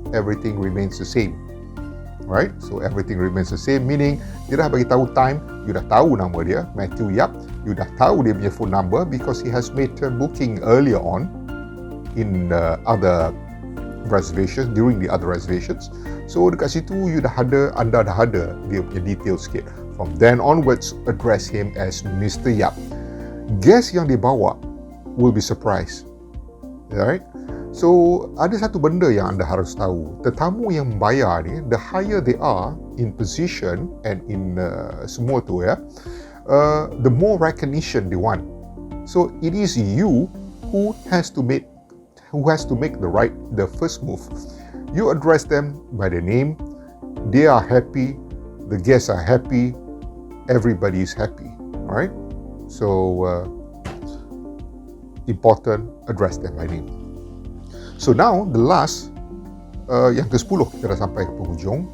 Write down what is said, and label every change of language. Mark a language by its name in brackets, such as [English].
[English] Everything remains the same. Right? So everything remains the same, meaning [Malay] dia dah bagi tahu [English] time, you [Malay] dah tahu nama dia, [English] Matthew Yap, you [Malay] dah tahu dia punya [English] phone number because he has made a booking earlier on in other reservations, during the other reservations. [Malay] So dekat situ anda dah ada dia punya details sikit. [English] From then onwards, address him as Mr. Yap. Guest yang dia bawa will be surprised. Right? [Malay] So, ada satu benda yang anda harus tahu. Tetamu yang membayar ni, [English] the higher they are in position and in [Malay] semua tu ya, [English] the more recognition they want. So, it is you who has to make the first move. You address them by their name. They are happy. The guests are happy. Everybody is happy. Alright? So, important, address them by name. So now, the last, [Malay] yang ke-10, kita dah sampai ke penghujung.